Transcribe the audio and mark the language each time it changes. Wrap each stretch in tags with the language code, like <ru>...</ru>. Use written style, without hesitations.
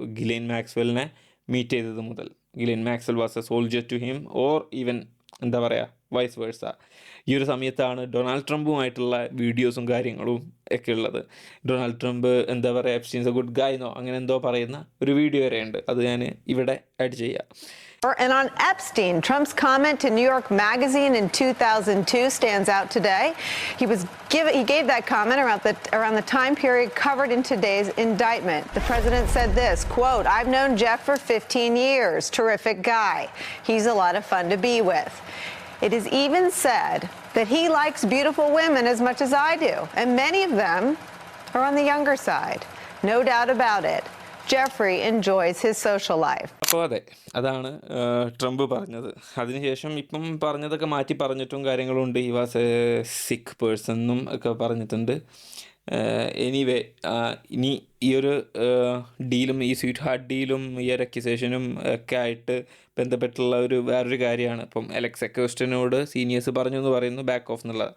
<ml>ഗിലൈൻ മാക്സ്വെല്ലിനെ meet ചെയ്തത് മുതൽ.</ml> <en>Ghislaine Maxwell was a soldier to him, or even</en> <ml>എന്താ പറയുക</ml> <en>Vice versa.</en> <ml>ഈ ഒരു സമയത്താണ് ഡൊണാൾഡ് ട്രംപുമായിട്ടുള്ള വീഡിയോസും കാര്യങ്ങളും ഒക്കെ ഉള്ളത്. ഡൊണാൾഡ് ട്രംപ് എന്താ പറയുക,</ml> <en>Epstein's a good guy</en> <ml>എന്നോ അങ്ങനെ എന്തോ പറയുന്ന ഒരു വീഡിയോ വരെ ഉണ്ട്. അത് ഞാൻ ഇവിടെ ആഡ് ചെയ്യാം.</ml> <en>And on Epstein, Trump's comment to New York Magazine in 2002 stands out today. He gave that comment around the time period covered in today's indictment. The president said this, quote, "I've known Jeff for 15 years. Terrific guy. He's a lot of fun to be with." It is even said that he likes beautiful women as much as I do, and many of them are on the younger side. No doubt about it. Jeffrey enjoys his social life.</en> <ml>അപ്പോൾ അതാണ് Trump പറഞ്ഞത്. അതിനുശേഷം ഇപ്പം പറഞ്ഞതൊക്കെ മാറ്റി പറഞ്ഞിട്ടും കാര്യങ്ങളുണ്ട്.</ml> <en>he was a sick person</en> <ml>എന്നും ഒക്കെ പറഞ്ഞിട്ടുണ്ട്. എനിവേ ഇനി ഈ ഒരു ഡീലും ഈ സ്വീറ്റ് ഹാർട്ട് ഡീലും ഈ ഒരു അക്യുസേഷനും ഒക്കെ ആയിട്ട് ബന്ധപ്പെട്ടുള്ള വേറൊരു കാര്യമാണ് ഇപ്പം അലക്സ് അക്വസ്റ്റനോട് സീനിയേഴ്സ് പറഞ്ഞു എന്ന് പറയുന്നു ബാക്ക് ഓഫ് എന്നുള്ളത്.</ml>